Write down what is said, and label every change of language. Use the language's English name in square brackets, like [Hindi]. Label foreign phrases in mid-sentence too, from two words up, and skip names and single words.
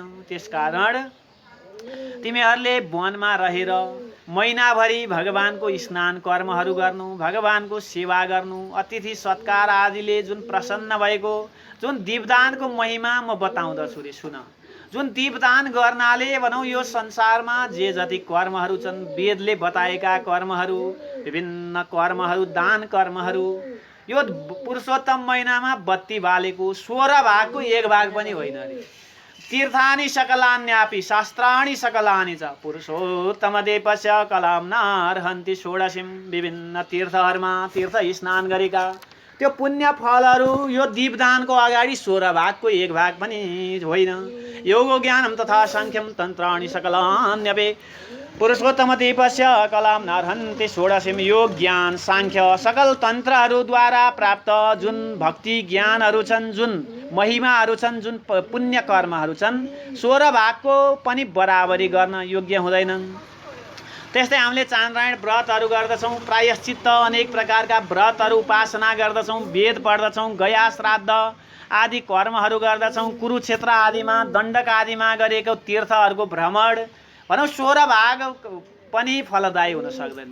[Nepali] त्यसकारण तिमीहरूले वनमा रहेर महिनाभरि भगवानको स्नान कर्महरू गर्नु, भगवानको सेवा गर्नु, अतिथि सत्कार आदिले जुन प्रसन्न भएको जुन दीपदानको महिमा म बताउँदछु रे सुन। जुन दीपदान गर्नाले भनौँ यो संसारमा जे जति कर्महरू छन्, वेदले बताएका कर्महरू, विभिन्न कर्महरू, दान कर्महरू, यो पुरुषोत्तम महिनामा बत्ती बालेको 16 भागको 1 भाग पनि होइन रे। [Sanskrit] तीर्थानि सकलान्यापि शास्त्राणि सकलानि च पुरुषोत्तम देवस्य कलाम्नार्हन्ति षोडशीं। [Nepali] विभिन्न तीर्थहरूमा तीर्थ स्नान गरेका त्यो पुण्य फलहरू यो दीपदानको अगाडि 16 भागको 1 भाग पनि होइन। [Sanskrit] योगो ज्ञानम तथा सांख्यम तन्त्राणि सकलान्यपि पुरुषोत्तम देवस्य कलाम्नार्हन्ति षोडशीं। [Nepali] योग ज्ञान सांख्य सकल तन्त्रहरूद्वारा प्राप्त जुन भक्ति ज्ञानहरू छन्, जुन महिमाहरू छन्, जुन पुण्य कर्महरू छन्, 16 भागको पनि बराबरी गर्न योग्य हुँदैनन्। त्यस्तै हामीले चान्द्रायण व्रतहरू गर्दछौँ, प्रायश्चित्त अनेक प्रकारका व्रतहरू उपासना गर्दछौँ, वेद पढ्दछौँ, गया श्राद्ध आदि कर्महरू गर्दछौँ, कुरुक्षेत्र आदिमा दण्डक आदिमा गरेको तीर्थहरूको भ्रमण भनौँ 16 भाग पनि फलदायी हुन सक्दैन।